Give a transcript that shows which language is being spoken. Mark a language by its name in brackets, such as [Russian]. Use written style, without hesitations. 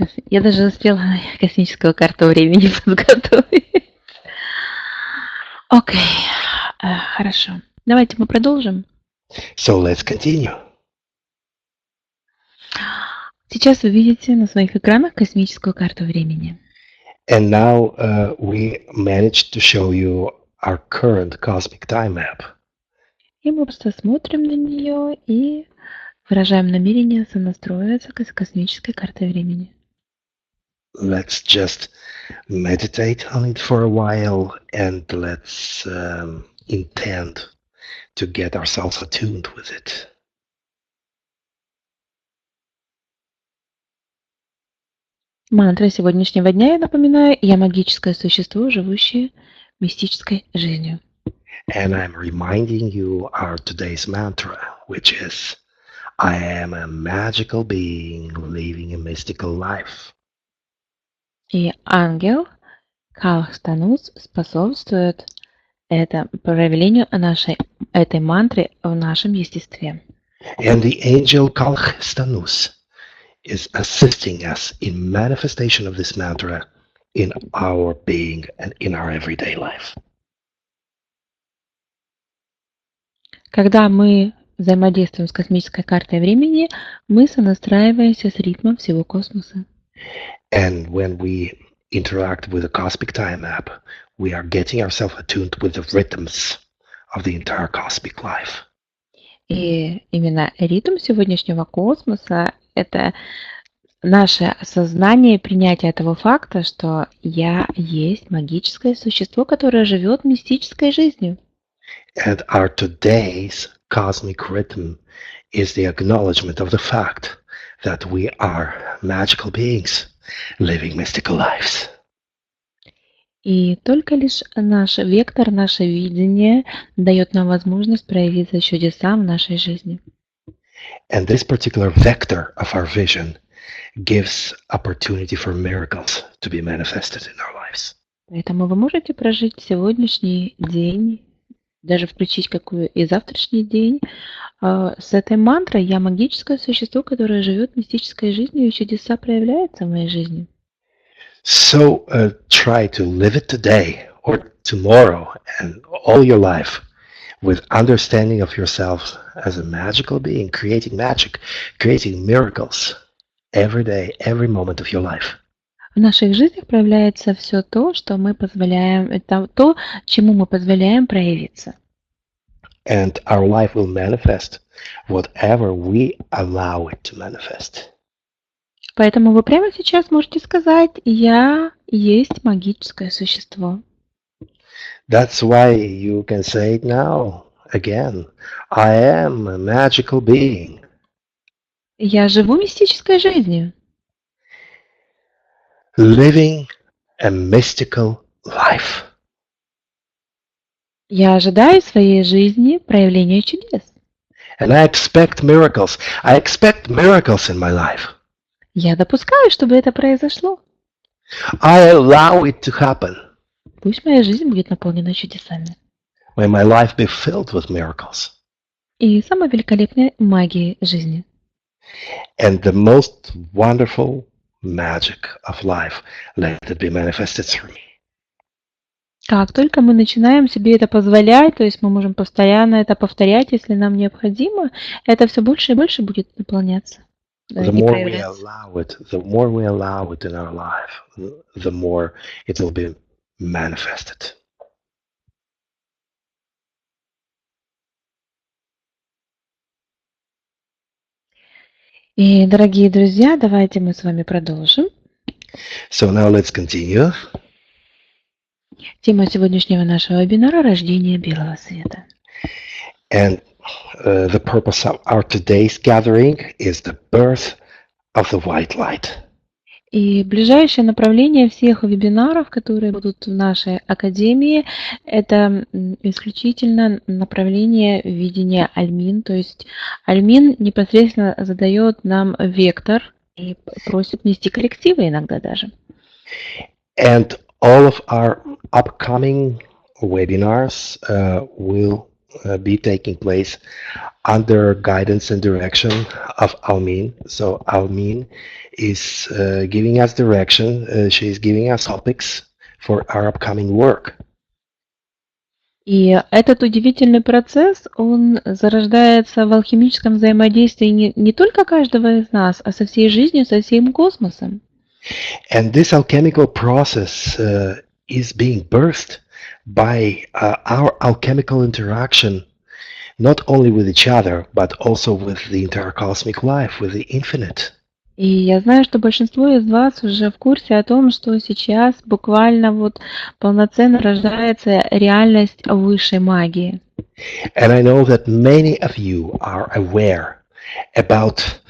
[Russian] Я даже успела космическую карту времени подготовить. Окей, хорошо. Давайте мы продолжим. [English] So let's continue. [Russian] Сейчас вы видите на своих экранах космическую карту времени. [English] And now we managed to show you our current cosmic time map. [Russian] И мы просто смотрим на нее и выражаем намерение сонастроиться с космической картой времени. [English] Let's just meditate on it for a while and let's intend to get ourselves attuned with it. [Russian] Мантра сегодняшнего дня, я напоминаю, я магическое существо, живущее мистической жизнью. [English] And I'm reminding you our today's mantra, which is, I am a magical being living a mystical life. [Russian] И ангел Калхтанус способствует проявлению этой мантры в нашем естестве. [English] And the angel Kalchstanus is assisting us in manifestation of this mantra in our being and in our everyday life. [Russian] Когда мы взаимодействуем с космической картой времени, мы сонастраиваемся с ритмом всего космоса. [English] And when we interact with the cosmic time map, we are getting ourselves attuned with the rhythms of the entire cosmic life. [Russian] И именно ритм сегодняшнего космоса – это наше осознание и принятие того факта, что я есть магическое существо, которое живет мистической жизнью. [English] And our today's cosmic rhythm is the acknowledgement of the fact that we are magical beings living mystical lives. [Russian] И только лишь наш вектор, наше видение дает нам возможность проявиться чудесам в нашей жизни. [English] And this particular vector of our vision gives opportunity for miracles to be manifested in our lives. [Russian] Поэтому вы можете прожить сегодняшний день, даже включить какую и завтрашний день с этой мантрой «Я магическое существо, которое живет мистической жизнью, и чудеса проявляются в моей жизни». [English] So try to live it today or tomorrow and all your life with understanding of yourself as a magical being, creating magic, creating miracles every day, every moment of your life. [Russian] В наших жизнях проявляется все то, что мы позволяем, это то, чему мы позволяем проявиться. [English] And our life will manifest whatever we allow it to manifest. [Russian] Поэтому вы прямо сейчас можете сказать «Я есть магическое существо». [English] That's why you can say it now again. I am a magical being. [Russian] Я живу мистической жизнью. [English] Living a mystical life. [Russian] Я ожидаю в своей жизни проявления чудес. [English] And I expect miracles. I expect miracles in my life. [Russian] Я допускаю, чтобы это произошло. [English] I allow it to happen. [Russian] Пусть моя жизнь будет наполнена чудесами. [English] May my life be filled with miracles. [Russian] И самой великолепной магией жизни. [English] And the most wonderful magic of life, let it be manifested through me. [Russian] Как только мы начинаем себе это позволять, то есть мы можем постоянно это повторять, если нам необходимо, это все больше и больше будет наполняться. [English] The more we allow it in our life, the more it will be manifested. [Russian] И, дорогие друзья, давайте мы с вами продолжим. [English] So now let's continue. [Russian] Тема сегодняшнего нашего вебинара – Рождение Белого Света. [English] And the purpose of our today's gathering is the birth of the white light. [Russian] И ближайшее направление всех вебинаров, которые будут в нашей академии, это исключительно направление видения Альмин. То есть Альмин непосредственно задает нам вектор и просит нести коллективы иногда даже. [English] And all of our upcoming webinars will be taking place under guidance and direction of Almin. So Almin is giving us direction. She is giving us topics for our upcoming work. [Russian] И этот удивительный процесс, он зарождается в алхимическом взаимодействии не только каждого из нас, а со всей жизнью, со всем космосом. [English] And this alchemical process is being birthed by our alchemical interaction, not only with each other, but also with the entire cosmic life, with the infinite. [Russian] И я знаю, что большинство из вас уже в курсе о том, что сейчас буквально вот полноценно рождается реальность высшей магии. [English] And I know that many of you are aware about